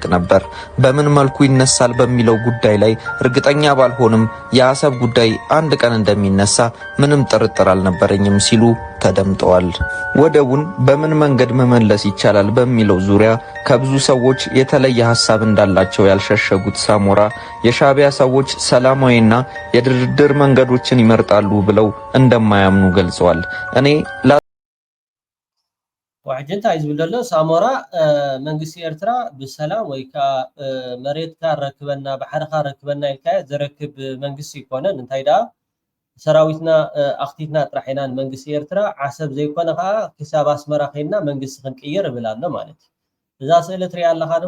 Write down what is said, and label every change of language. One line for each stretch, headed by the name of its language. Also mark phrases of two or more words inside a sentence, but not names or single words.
Amharic: ነበር። በምን መልኩ ይነሳል በሚለው ጉዳይ ላይ እርግጠኛ ባልሆንም የአሰብ ጉዳይ አንድ ቀን እንደሚነሳ ምንም ጥርጥር አልነበረኝም ሲሉ ተደምጠዋል። ወደቡን በምን መንገድ መመለስ ይቻላል በሚለው ዙሪያ ከብዙ ሰዎች የተለየ ሐሳብ እንዳላቸው ያልሸሸጉት ሳሞራ የሻዕቢያ ሰዎች ሰላማዊና የድርድር መንገዶችን ይመርጣሉ ብለው እንደማያምኑ ገልጸዋል። እኔ
Tigrinya: ዋሕጅንታ ይዝብል ዘሎ ሳሞራ መንግስቲ ኤርትራ ብሰላም ወይ ከዓ መሬትካ ረክበና ባሕርካ ረክበና ኢልካ ዘረክብ መንግስቲ ይኮነን። እንታይ ዳ ሰራዊትና ኣኽቲትና ጥራሕ ኢና መንግስቲ ኤርትራ ዓሰብ ዘይኮነ ከዓ ክሳብ ኣስመራ ከይድና መንግስቲ ክንቅይር ይብል ኣሎ ማለት እዩ። እዛ ስእሊ ትሪኣ ኣለኻ ዶ?